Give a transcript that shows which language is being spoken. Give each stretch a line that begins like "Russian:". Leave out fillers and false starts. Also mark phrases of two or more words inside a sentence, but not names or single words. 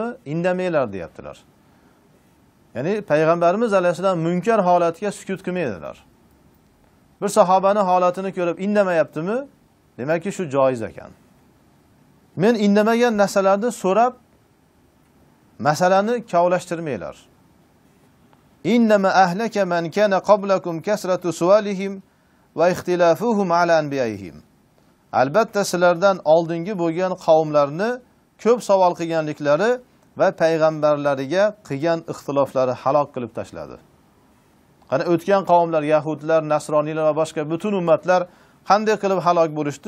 Uzbek: Indamanglar deyaptilar. Ya'ni payg'ambarimiz alayhisalom munkar holatiga sukut qilmaydilar. Bir sahobani holatini ko'rib indamayaptimi? Demakki shu joiz ekan. Men indamagan narsalarni so'rab masalani kavlashtirmanglar.
Arabic: إنما أهلك من كان قبلكم كثرة سؤالهم واختلافهم على أنبيائهم.
Uzbek: Albatta sizlardan oldingi bo'lgan qavmlarni ko'p savol qilganliklari va payg'ambarlariga qilgan ixtiloflari halok qilib tashladi. Qani o'tgan qavmlar, yahudlar, nasroniylar va boshqa butun ummatlar qanday qilib halok bo'lishdi?